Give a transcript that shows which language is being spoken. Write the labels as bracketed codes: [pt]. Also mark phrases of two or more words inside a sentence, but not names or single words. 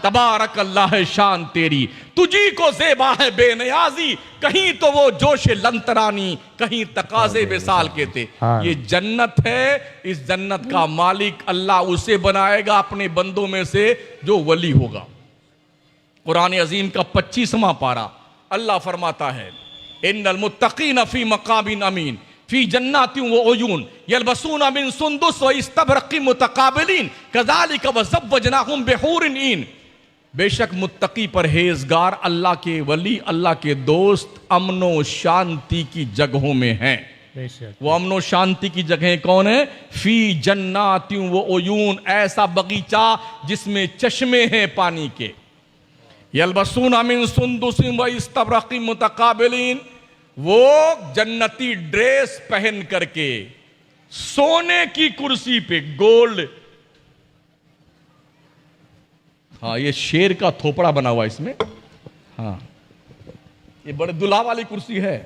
[hi] तबारक अल्लाह है शान तेरी, तुझी को ज़ेबा है बेनियाजी, कहीं तो वो जोश लंतरानी, कहीं तकाजे बेसाल के थे। ये जन्नत है, इस जन्नत का मालिक अल्लाह उसे बनाएगा अपने बंदों में से जो वली होगा। कुरान अजीम का 25वां पारा अल्लाह फरमाता है, [ar] إن المتقين في مقام أمين في جنات وعيون يلبسون من سندس وإستبرق متقابلين كذلك وزوجناهم بحور عين. [hi] बेशक मुत्तकी परहेजगार अल्लाह के वली, अल्लाह के दोस्त अमनो शांति की जगहों में हैं। वो अमनो शांति की जगह कौन है? [ar] في جنات وعيون, [hi] ऐसा बगीचा जिसमें चश्मे हैं पानी के। [ar] يلبسون من سندس وإستبرق متقابلين, [hi] वो जन्नती ड्रेस पहन करके सोने की कुर्सी पे, गोल्ड, हाँ ये शेर का थोपड़ा बना हुआ इसमें, हाँ ये बड़े दुल्हा वाली कुर्सी है।